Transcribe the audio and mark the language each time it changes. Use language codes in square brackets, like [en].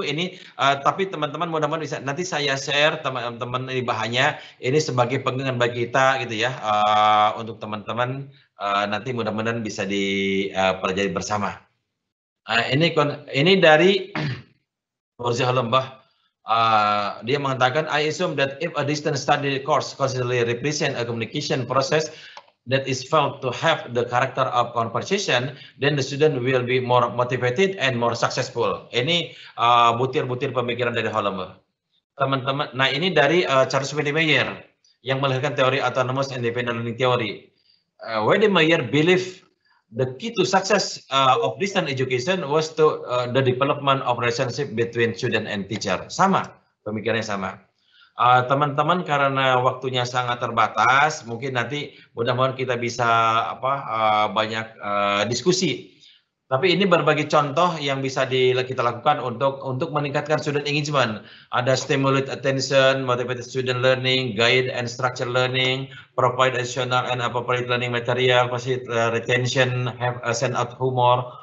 [id] Ini tapi teman-teman mudah-mudahan bisa nanti saya share teman-teman ini bahannya. Ini sebagai pegangan bagi kita gitu ya, untuk teman-teman nanti mudah-mudahan bisa dipelajari bersama. Ini dari Urs Hollenberg. Dia mengatakan, [en] I assume that if a distance study course constantly represent a communication process that is felt to have the character of conversation, then the student will be more motivated and more successful. [id] Ini butir-butir pemikiran dari Hollenberg. Teman-teman, nah ini dari Charles Wedemeyer yang melahirkan teori autonomous independent learning theory. [en] Wedemeyer believe the key to success of distance education was to the development of relationship between student and teacher. [id] Sama, pemikirannya sama. Teman-teman, karena waktunya sangat terbatas, mungkin nanti mudah-mudahan kita bisa banyak diskusi. Tapi ini berbagai contoh yang bisa kita lakukan untuk meningkatkan student engagement. Ada [en] stimulate attention, motivate student learning, guide and structure learning, provide additional and appropriate learning material, facilitate retention, have a sense of humor.